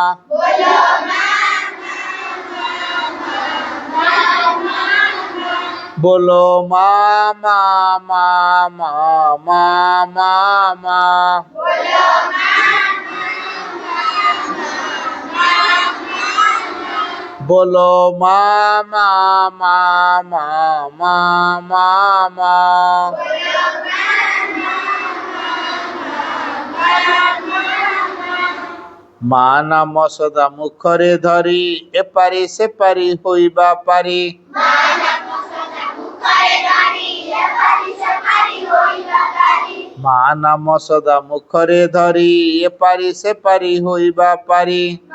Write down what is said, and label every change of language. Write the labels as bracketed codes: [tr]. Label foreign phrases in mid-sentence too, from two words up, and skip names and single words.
[hi] बोलो मा मा मा मा मा मा मा। बोलो मा मा मा मा मा मा मा। [or] ମା ନାମ ସଦା ମୁଖରେ ଧରି ଏପାରି ସେପାରି ହୋଇବା ପାରି। ମା ନାମ ସଦା ମୁଖରେ ଧରି ଏପାରି ସେପାରି ହୋଇବା ପାରି।